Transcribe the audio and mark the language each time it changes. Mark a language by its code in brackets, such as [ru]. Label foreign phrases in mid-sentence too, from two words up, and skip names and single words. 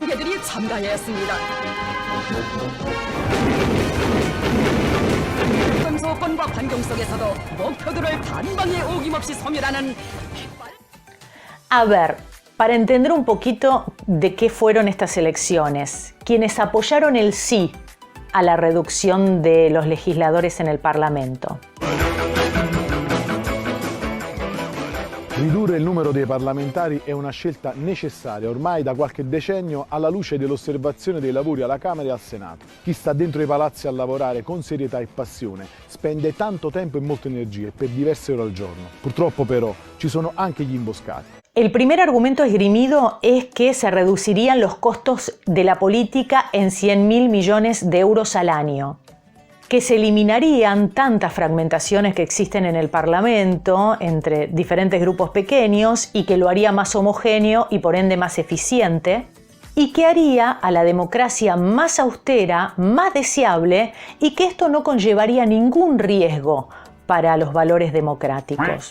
[es] A ver, para entender un poquito de qué fueron estas elecciones, quienes apoyaron el sí a la reducción de los legisladores en el Parlamento. [it] Ridurre il numero dei parlamentari è una scelta necessaria ormai da qualche decennio alla luce dell'osservazione dei lavori alla Camera e al Senato. Chi sta dentro i palazzi a lavorare con serietà e passione spende tanto tempo e molte energie per diverse ore al giorno. Purtroppo però ci sono anche gli imboscati. [es] El primer argumento esgrimido es que se reducirían los costos de la política en 100.000 millones de euros al año, que se eliminarían tantas fragmentaciones que existen en el Parlamento entre diferentes grupos pequeños y que lo haría más homogéneo y por ende más eficiente, y que haría a la democracia más austera, más deseable, y que esto no conllevaría ningún riesgo para los valores democráticos.